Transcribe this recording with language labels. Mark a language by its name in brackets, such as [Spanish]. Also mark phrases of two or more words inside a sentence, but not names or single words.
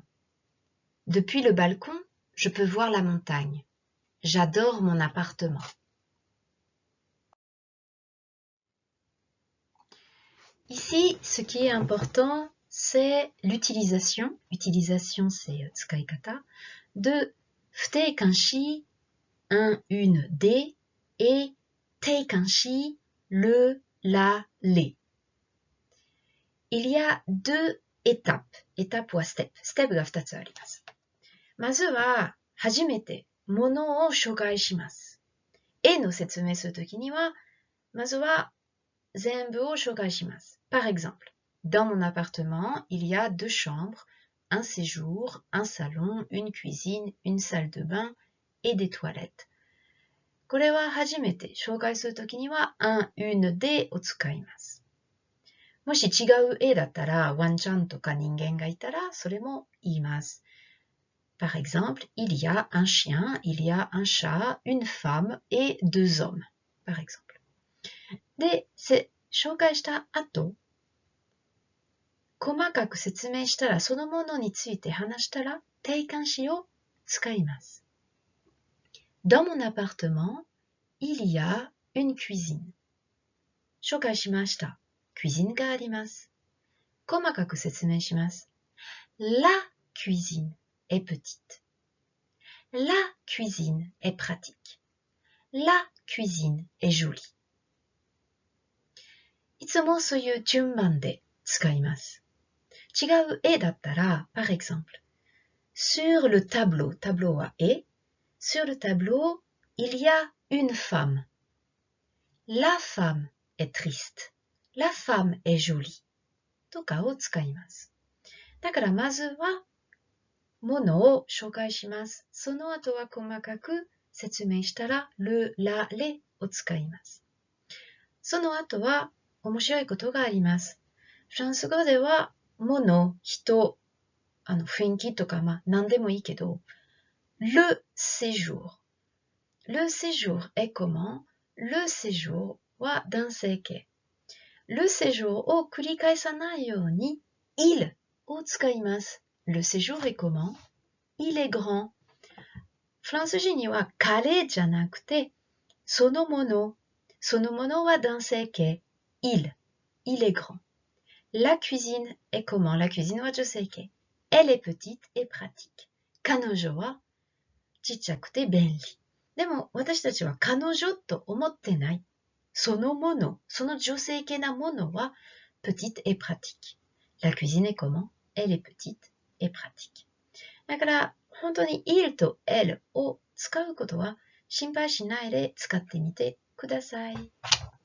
[French] Depuis le balcon, je peux voir la montagne. J'adore mon appartement. Ici, ce qui est important, c'est l'utilisation. Utilisation, c'est tsukaikata. De 不定冠詞 un, une, des et 定冠詞 le, la, les. Il y a 2 étapes. [Japanese] étape は step. step が2つあります。まずは、初めてものを紹介します。絵の説明するときには、まずは全部を紹介します。 [French] Par exemple, dans mon appartement, il y a 2 chambres, un séjour, un salon, une cuisine, une salle de bain et des toilettes. [Japanese] これは初めて紹介するときには [French] un, une, des [Japanese] を使います。もし違う絵だったら、ワンちゃんとか人間がいたら、それも言います。 [French] Par exemple, il y a un chien, il y a un chat, une femme et 2 hommes, par exemple. [Japanese] で、紹介した後、細かく説明したら、そのものについて話したら、定冠詞を使います。 [French] Dans mon appartement, il y a une cuisine. [Japanese] 紹介しました。cuisine があります。細かく説明します。 [French] La cuisine est petite. La cuisine est pratique. La cuisine est jolie. [Japanese] いつもそういう順番で使います。違う絵だったら、 [French] par exemple, sur le tableau, [Japanese] tableau は絵, [French] sur le tableau, il y a une femme. La femme est triste. La femme est jolie. [Japanese] とかを使います。だからまずは、ものを紹介します。その後は細かく説明したら、 [French] le, la, les [Japanese] を使います。その後は面白いことがあります。フランス語では、もの、人、雰囲気とか、何でもいいけど、 [French] le séjour. Le séjour est comment? Le séjour [Japanese] は男性形。 [French] le séjour [Japanese] を繰り返さないように、 [French] il [Japanese] を使います。 [French] le séjour est comment? Il est grand. [Japanese] フランス人には彼じゃなくて、そのもの。そのものは男性形。 [French] il est grand. La cuisine est comment? La cuisine [Japanese] は女性形。 [French] Elle est petite et pratique. [Japanese] 彼女はちっちゃくて便利。でも私たちは彼女と思ってない。そのもの、その女性系なものは [French] petite et pratique. La cuisine est comment? Elle est petite et pratique. [Japanese] だから本当に il と elle を使うことは心配しないで使ってみてください。